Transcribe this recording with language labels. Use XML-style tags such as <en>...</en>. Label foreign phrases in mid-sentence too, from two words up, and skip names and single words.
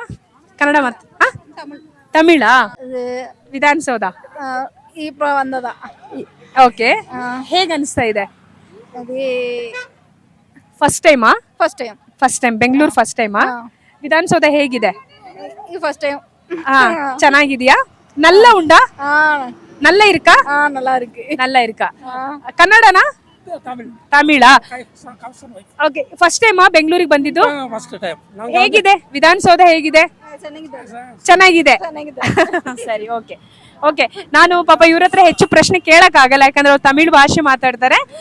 <kn>ಕನ್ನಡ ತಮಿಳಾ? ವಿಧಾನಸೌಧ ಈ ಪ್ರಬಂಧದ ಓಕೆ, ಹೇಗೆ ಅನಿಸ್ತಾ ಇದೆ? ಫಸ್ಟ್ ಟೈಮಾ? ಫಸ್ಟ್ ಟೈಮ್ ಬೆಂಗಳೂರು ಫಸ್ಟ್ ಟೈಮಾ? ವಿಧಾನಸೌಧ ಹೇಗಿದೆ? ಫಸ್ಟ್ ಟೈಮ್. ಚೆನ್ನಾಗಿದ್ಯಾ?</kn> <ta>நல்ல உண்டா? நல்ல இருக்கா? நல்லா இருக்கு. நல்லா இருக்கா?</ta> <kn>ಕನ್ನಡನಾ? ತಮಿಳಾ? ಓಕೆ, ಫಸ್ಟ್ ಟೈಮಾ ಬೆಂಗಳೂರಿಗೆ ಬಂದಿದ್ದು? ಹೇಗಿದೆ ವಿಧಾನಸೌಧ? ಹೇಗಿದೆ? ಚೆನ್ನಾಗಿದೆ. ಸರಿ, ಓಕೆ ಓಕೆ. ನಾನು ಪಾಪ ಇವ್ರ ಹತ್ರ ಹೆಚ್ಚು ಪ್ರಶ್ನೆ ಕೇಳಕ್ ಆಗಲ್ಲ, ಯಾಕಂದ್ರೆ ಅವ್ರು ತಮಿಳ್ ಭಾಷೆ ಮಾತಾಡ್ತಾರೆ.</kn>